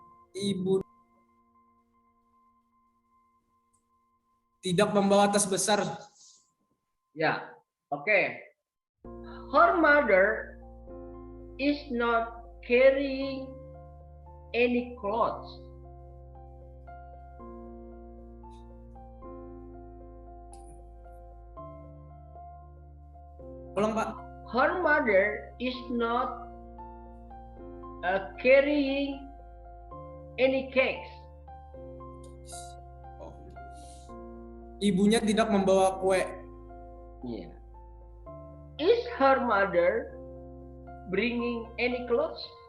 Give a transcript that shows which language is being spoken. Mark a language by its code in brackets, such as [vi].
[id] Ibu tidak membawa tas besar. Ya, oke. [en] Her mother is not carrying any clothes. [id] Ulang, Pak. [en] Her mother is not carrying any cakes. [id] Ibunya tidak membawa kue. [en] Yeah. Is her mother bringing any clothes?